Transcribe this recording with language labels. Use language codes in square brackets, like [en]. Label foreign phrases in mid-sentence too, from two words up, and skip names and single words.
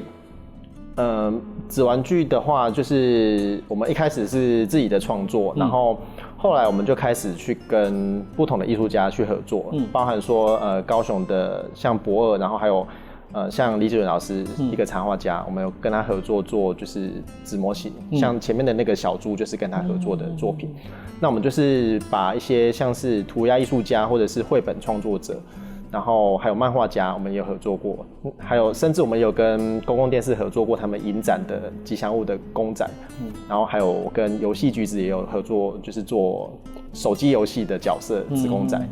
[zh] 紙玩具的話，就是我們一開始是自己的創作，然後後來我們就開始去跟不同的藝術家去合作，包含說高雄的像駁二，然後還有像李志遠老師一個插畫家，我們有跟他合作做就是紙模型，像前面的那個小豬就是跟他合作的作品。那我們就是把一些像是塗鴉藝術家或者是繪本創作者， 然后还有漫画家，我们也有合作过，还有甚至我们有跟公共电视合作过他们影展的吉祥物的公展，然后还有跟游戏橘子也有合作，就是做手机游戏的角色子公仔。